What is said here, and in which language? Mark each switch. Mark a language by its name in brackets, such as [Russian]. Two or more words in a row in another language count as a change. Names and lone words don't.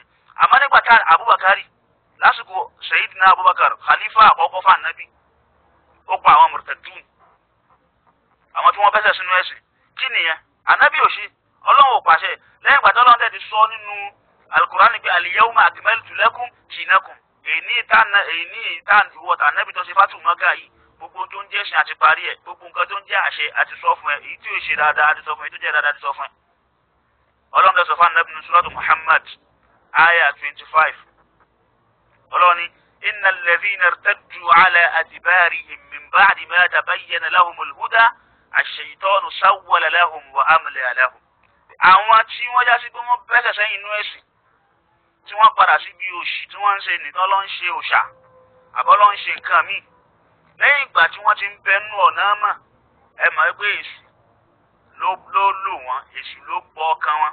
[Yoruba] àmọ́ nígbà tá Abubakar lásìkò Sayyidina Abubakar khalifa àkọ́kọ́ fún ànábì, ó pa àwọn murtaddun, àwọn tí wọ́n fẹsẹ̀ sínú ẹ̀sìn. kí nìyẹn? ànábì ò ṣe, ọlọ́run ò pàṣẹ. lẹ́yìn ìgbà tí ọlọ́run tẹ̀ ti sọ nínú al-Qur'an pé [Arabic] اليوم أكملت لكم دينكم, [Yoruba] èyí ìtàn ìwọ̀ta ànábì tó ṣe fátù mọ́gà yìí, gbogbo tó ń jẹ́ ẹ̀sìn àti parí ẹ̀, gbogbo nǹkan tó ń jẹ́ àṣẹ àti sọ fún ẹ, èyí tí ò ṣe dáadáa àti sọ fún ẹ, tó jẹ́ dáadáa àti sọ fún ẹ. ọlọ́run tẹ̀ sọ fún ànábì ní suratu Muhammad aya 25. ọlọ́run ní [Arabic] إن الذين ارتدوا على أدبارهم من بعد ما تبين لهم الهدى الشيطان سول لهم وأملى لهم. [Yoruba] àwọn tí wọ́n já sí pé wọ́n bẹ́sẹ̀ sẹ́yìn inú ẹ̀sìn, tí wọ́n padà sí bí òṣì tí wọ́n ń ṣe nìkan ló ń ṣe òṣà àbọ̀ ló ń ṣe nǹkan míì, lẹ́yìn ìgbà tí wọ́n ti ń bẹnu ọ̀nà mọ̀, ẹ mọ̀ pé èṣù ló lò wọ́n, èṣù ló gbọ́ ọkàn wọn.